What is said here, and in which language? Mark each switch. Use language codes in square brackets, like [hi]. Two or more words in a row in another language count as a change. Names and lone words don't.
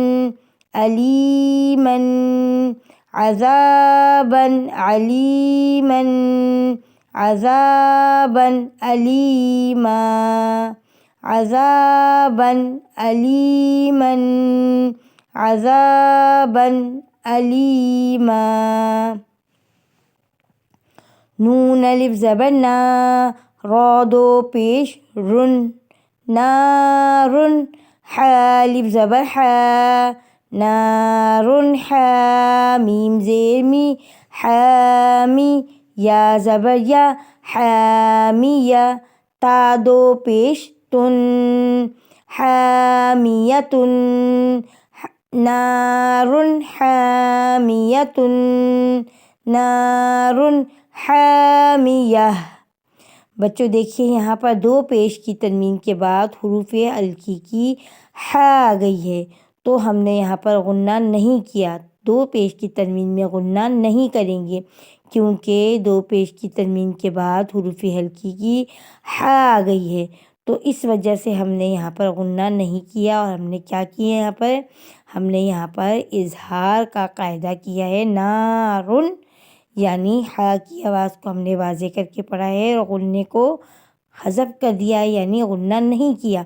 [ar] علیمن، عذابن، علیمن، عذابن علیما، عذابن علیمن، عذابن علیما۔ [ur] نون الف زبر نا، را دو پیش رن، نارن، ح الف زبر حا، نارن حا، میم زیر می، حامی، یا زبر یا، حامیہ، تا دو پیش تن، حامیتن، نارن حامیتن، نارن حامیہ۔ بچوں دیکھیے یہاں پر دو پیش کی تنوین کے بعد حروف ہلکی کی ح آ گئی ہے، تو ہم نے یہاں پر غنہ نہیں کیا، دو پیش کی تنوین میں غنہ نہیں کریں گے، کیونکہ دو پیش کی تنوین کے بعد حروف ہلکی کی ح آ گئی ہے، تو اس وجہ سے ہم نے یہاں پر غنہ نہیں کیا، اور ہم نے کیا کیا یہاں پر، ہم نے یہاں پر اظہار کا قاعدہ کیا ہے، نارن، یعنی ح کی آواز کو ہم نے واضح کر کے پڑھا ہے اور غنے کو حذف کر دیا ہے، یعنی غنہ نہیں کیا۔